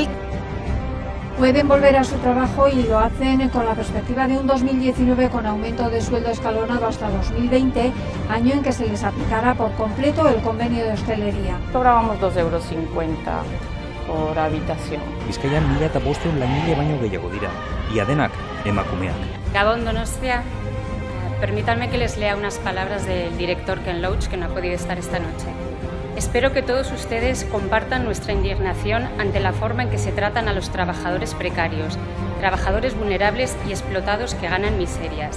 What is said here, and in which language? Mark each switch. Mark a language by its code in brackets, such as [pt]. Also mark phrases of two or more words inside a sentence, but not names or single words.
[es] Pueden volver a su trabajo y lo hacen con la perspectiva de un 2019 con aumento de sueldo escalonado hasta 2020, año en que se les aplicará por completo el convenio de hostelería. Cobrábamos 2,50 € por habitación. [eu] Bizkaian 1.500 langile baino gehiago dira, ia denak emakumeak. Gabón Donostia, [es] permítanme que les lea unas palabras del director Ken Loach, que no ha podido estar esta noche. Espero que todos ustedes compartan nuestra indignación ante la forma en que se tratan a los trabajadores precarios, trabajadores vulnerables y explotados que ganan miserias.